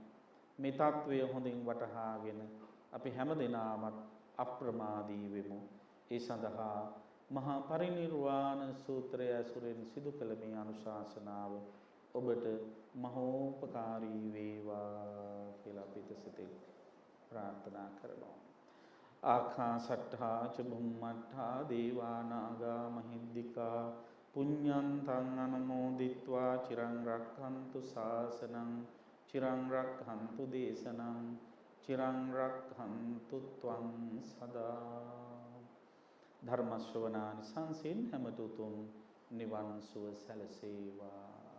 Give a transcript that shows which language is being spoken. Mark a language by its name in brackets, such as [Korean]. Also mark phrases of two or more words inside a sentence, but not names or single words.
[Sinhala] මේ తත්වය හොඳින් වටහාගෙන අපි හැමදෙනාම අප්‍රමාදී වෙමු. ඒ සඳහා මහා පරිනිර්වාණ සූත්‍රය ඇසුරෙන් සිදු කළ මේ අනුශාසනාව ඔබට මහෝපකාරී වේවා කියලා අපි සිතින් ප්‍රාර්ථනා කරනවා. [Pali] ආකාසට්ඨා ච බුම්මට්ඨා දේවා නාග මහිද්దికා පුඤ්ඤන්තං අනුමෝදිත්වා චිරං රක්ඛන්තු ශාසනං චිරං රක්ඛන්තු දේශනං චිරං රක්ඛන්තු ත්වං සදා. [Sinhala] ධර්ම ශ්‍රවණානි සංසින් හැමතුතුම් නිවන් සුව සැලසේවා.